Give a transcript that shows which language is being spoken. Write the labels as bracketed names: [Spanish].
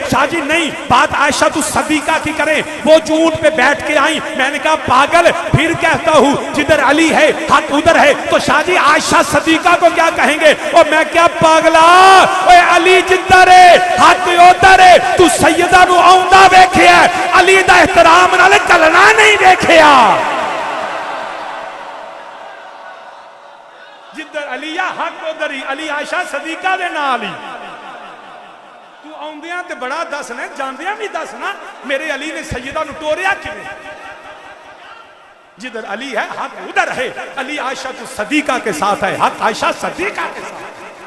[Urdu] شاہ جی نہیں، بات عائشہ تو صدیقہ کی کریں، وہ جو اونٹ پہ بیٹھ کے آئیں. میں نے کہا پاگل، پھر کہتا ہوں جدھر علی ہے حق ادھر ہے. تو شاہ جی عائشہ صدیقہ کو کیا کہیں گے؟ [Punjabi] اور میں کیا پاگلا، [Urdu] اے علی جدھر ہے حق ادھر ہے. [Punjabi] تو سیدہ نو آؤندہ ویکھیا، علی دا احترام نال چلنا نہیں ویکھیا. جدھر علی حق ادھر ہی علی عائشہ صدیقہ دے نال ہی. تو آؤندیاں تے بڑا دسنا، جاندیاں بھی دسنا میرے علی نے سیدہ نو ٹوریا کیوں. [Urdu] جدھر علی ہے حق ادھر ہے. علی عائشہ تو صدیقہ کے ساتھ ہے، حق عائشہ صدیقہ کے ساتھ.